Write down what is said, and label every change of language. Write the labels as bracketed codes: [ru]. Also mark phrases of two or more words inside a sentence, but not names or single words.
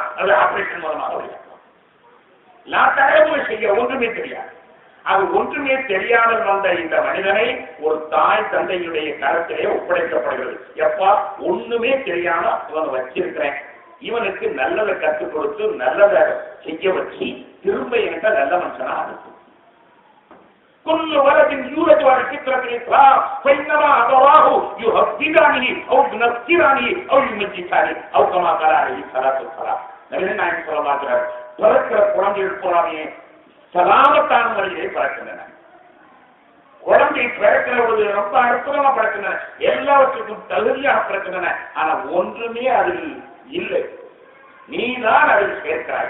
[ta] அது ஆபரேஷன் மூலமாக வெளியாக்கலாம். தகவல் செய்ய ஒன்றுமே தெரியாது. அது ஒன்றுமே தெரியாமல் வந்த இந்த மனிதனை ஒரு தாய் தந்தையுடைய கருத்திலே ஒப்படைக்கப்படுகிறது. எப்பா ஒண்ணுமே தெரியாம இவனை வச்சிருக்கிறேன், இவனுக்கு நல்லதை கற்றுக் கொடுத்து நல்லதை செய்ய வச்சு திரும்ப என்கிட்ட நல்ல மனுஷனா அனுப்பு. [ar] كل ولد يولد على فطرة الإسلام فإنما أبواه يهودانه أو ينصرانه أو يمجسانه أو كما قال عليه الصلاة والسلام. [ta] நபிகள் நாயகம் [ar] صلى الله عليه وسلم [ta] பிறக்கிற குழந்தைகள் போறாமே சலாமத்தான முறையிலே பிறக்கின்றன. குழந்தை பிறக்கிற பொழுது ரொம்ப அற்புதமா பிறக்கின்றன, எல்லாவற்றுக்கும் தகுதியாக பிறக்கின்றன. ஆனா ஒன்றுமே அதில் இல்லை, நீதான் அதில் சேர்க்கிறாய்.